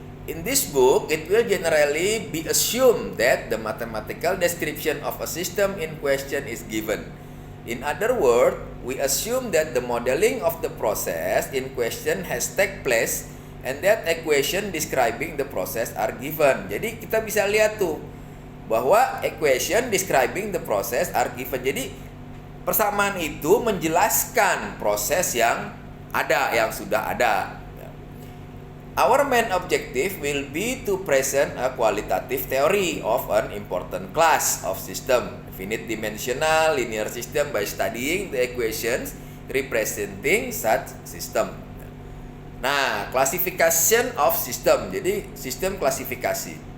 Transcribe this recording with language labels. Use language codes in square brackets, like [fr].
[en] In this book, it will generally be assumed that the mathematical description of a system in question is given. In other words, we assume that the modeling of the process in question has take place and that equation describing the process are given. [id] Jadi kita bisa lihat tuh bahwa [en] equation describing the process are given. [id] Jadi persamaan itu menjelaskan proses yang sudah ada. [en] Our main objective will be to present a qualitative theory of an important class of system, finite dimensional linear system, by studying the equations representing such system. [id] Nah, [en] classification of system. [id] Jadi sistem klasifikasi.